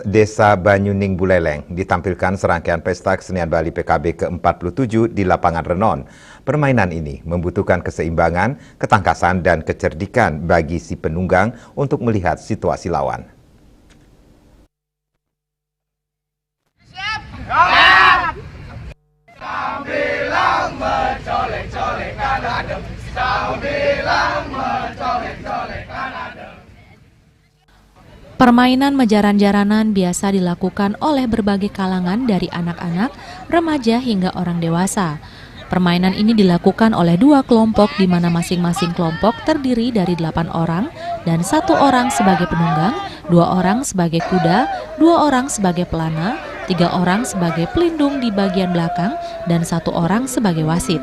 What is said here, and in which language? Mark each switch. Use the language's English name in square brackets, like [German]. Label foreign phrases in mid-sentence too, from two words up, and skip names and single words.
[Indonesian] Desa Banyuning Buleleng ditampilkan serangkaian pesta kesenian Bali PKB ke-47 di lapangan Renon. Permainan ini membutuhkan keseimbangan, ketangkasan, dan kecerdikan bagi si penunggang untuk melihat situasi lawan. [Balinese] Sambilang mencolek-colekan adem, sambilang mencolek-colekan adem. [Indonesian] Permainan mejaran-jaranan biasa dilakukan oleh berbagai kalangan dari anak-anak, remaja hingga orang dewasa. Permainan ini dilakukan oleh dua kelompok di mana masing-masing kelompok terdiri dari 8 orang dan 1 orang sebagai penunggang, 2 orang sebagai kuda, 2 orang sebagai pelana, 3 orang sebagai pelindung di bagian belakang, dan 1 orang sebagai wasit.